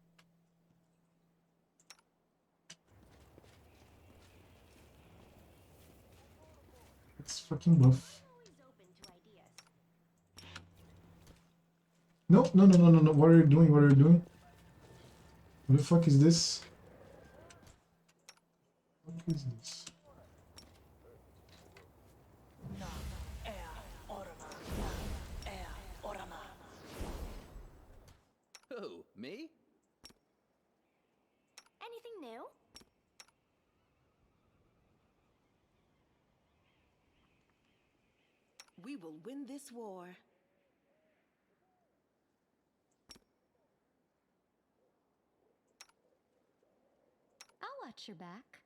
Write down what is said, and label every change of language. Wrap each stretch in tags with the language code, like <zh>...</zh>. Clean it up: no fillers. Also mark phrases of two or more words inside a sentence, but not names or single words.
<en>Let's fucking buff. Always open to ideas. No, no, no, no, no, no. What are you doing? What are you doing? What the fuck is this? What is this? Na orama. Na orama. Who? Me? Anything new? We will win this war. I'll watch your back.</en>